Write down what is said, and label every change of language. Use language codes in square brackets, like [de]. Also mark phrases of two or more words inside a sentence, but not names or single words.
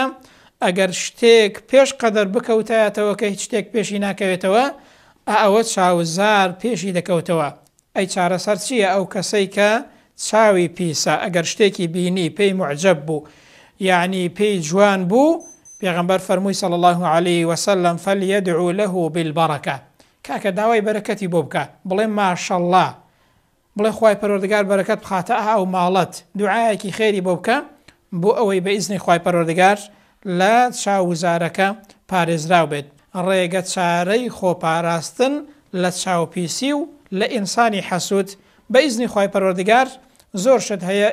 [ckb] ئەگەر شتێک پێش قەدەر بکەوتایەتەوە کە هیچ شتێک پێشی ناکەوێتەوە، ئەوە چاوزار پێشی دەکەوتەوە. ئەی چارەسەر چییە؟ ئەو کەسەی کە چاوی پیسە، ئەگەر شتێکی بینی پێی معجب بوو، یعنی پێی جوان بوو، پێغەمبەر فەرمووی [ar] صلی الله عليه وسلم فلیدعو له بالبەرەکە، [ckb] کاکە داوای بەرەکەتی بۆ بکە، بڵێ ماشەڵڵا، بڵێ خوای پەروەردگار بەرەکەت بخاتە ئەو ماڵەت، دوعایەکی خێری بۆ بکە بۆ ئەوەی بە ئیزنی خوای پەروەردگار لە چاوزارەکە پارێزراو بێت. ڕێگە چارەی خۆپاراستن لە چاوپیسی و لە ئینسانی حەسوود بە ئیزنی خوای پەروەردگار زۆر شت هەیە.